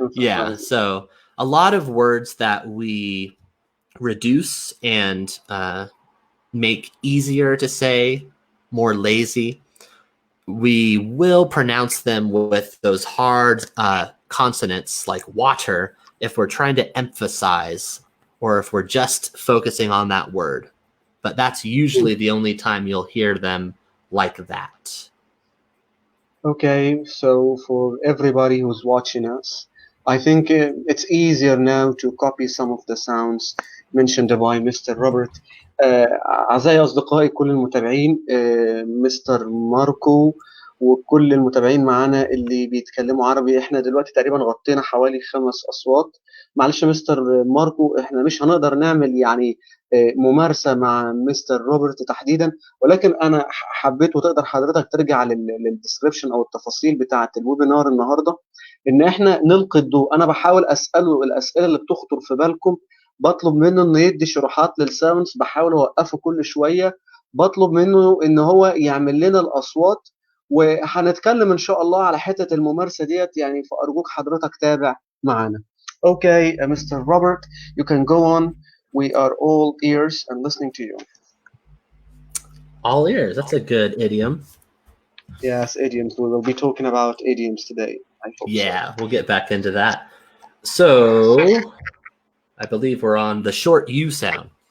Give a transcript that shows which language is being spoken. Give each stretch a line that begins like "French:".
English: Yeah, so a lot of words that we reduce and make easier to say, more lazy, we will pronounce them with those hard consonants like water if we're trying to emphasize or if we're just focusing on that word. But that's usually the only time you'll hear them like that. Okay, so for everybody who's watching us, I think it's easier now to copy some of the sounds mentioned by Mr. Robert.
Arabic: أعزائي أصدقائي كل المتابعين، مستر ماركو وكل المتابعين معانا اللي بيتكلموا عربي، احنا دلوقتي تقريبا غطينا حوالي 5 أصوات. معلش مستر ماركو، احنا مش هنقدر نعمل يعني ممارسة مع مستر روبرت تحديدا، ولكن أنا حبيت وتقدر حضرتك ترجع للديسكريبشن أو التفاصيل بتاعة الويبينار النهاردة، إن احنا نلقي الضوء. أنا بحاول أسأله الأسئلة اللي بتخطر في بالكم، بطلب منه إنه يدي شروحات للساوندز، بحاول أوقفه كل شوية، بطلب منه إن هو يعمل لنا الأصوات، وهنتكلم إن شاء الله على حتة الممارسة ديت يعني، فأرجوك حضرتك تابع معانا.
English: Okay, Mr. Robert, you can go on. We are all ears and listening to you. All ears. That's a good idiom. Yes, idioms. We will be talking about idioms today. I hope so. We'll get back into that. So, I believe we're on the short U sound.